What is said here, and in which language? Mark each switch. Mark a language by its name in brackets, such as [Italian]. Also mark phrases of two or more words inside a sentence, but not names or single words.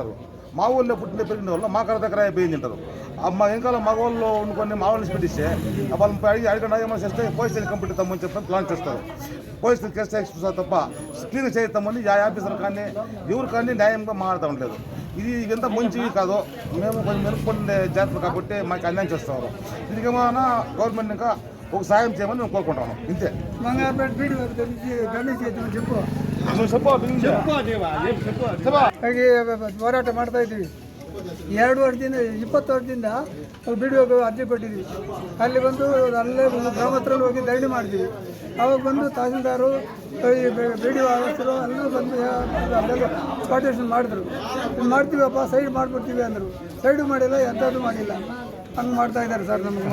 [Telugu] అంటారు మా ఊళ్ళో పుట్టిన పెరిగిన వాళ్ళు మా కాడ దగ్గర అయిపోయింది అంటారు మా వెనకాల మా ఊళ్ళో ఉండుకొని మా వాళ్ళని పెట్టిస్తే వాళ్ళు అడిగిన ఏమైనా చేస్తే పోలీసులు కంప్లీట్ ఇస్తామని చెప్పి ప్లాన్ చేస్తారు పోలీసులు కేసు చూస్తారు తప్ప క్లీన్ చేస్తామని ఆఫీసర్ కానీ ఎవరు కానీ న్యాయంగా మాట్లాడటం లేదు ఇది ఎంత మంచివి కాదో మేము కొంచెం మెరుగుపడే జాగ్రత్తలు కాబట్టి మాకు అన్యాయం చేస్తారు దీనికేమైనా గవర్నమెంట్ ఇంకా ఒక సాయం చేయమని మేము కోరుకుంటాము ఇంతే [Kannada] ಹೋರಾಟ ಮಾಡ್ತಾ ಇದ್ವಿ 2 ವರ್ಷದಿಂದ 20 ವರ್ಷದಿಂದ ಬಿ ಡಿ ಒಗೆ ಅರ್ಜಿ ಕೊಟ್ಟಿದ್ವಿ ಅಲ್ಲಿ ಬಂದು ಅಲ್ಲೇ ಗ್ರಾಮಸ್ಥರಲ್ಲಿ ಹೋಗಿ ಧರಣಿ ಮಾಡಿದ್ವಿ ಅವಾಗ ಬಂದು ತಹಸೀಲ್ದಾರು ಬಿ ಡಿ ಒ ಆಫೀಸರು ಎಲ್ಲರೂ ಬಂದು ಅಲ್ಲೆಲ್ಲ ಸ್ಪಾಟೇಷನ್ ಮಾಡಿದ್ರು ಮಾಡ್ತೀವಪ್ಪ ಸೈಡ್ ಮಾಡಿಬಿಡ್ತೀವಿ ಅಂದರು ಸೈಡು ಮಾಡಿಲ್ಲ ಎಂಥದ್ದು ಮಾಡಿಲ್ಲ ಹಂಗೆ ಮಾಡ್ತಾ ಇದ್ದಾರೆ ಸರ್ ನಮಗೆ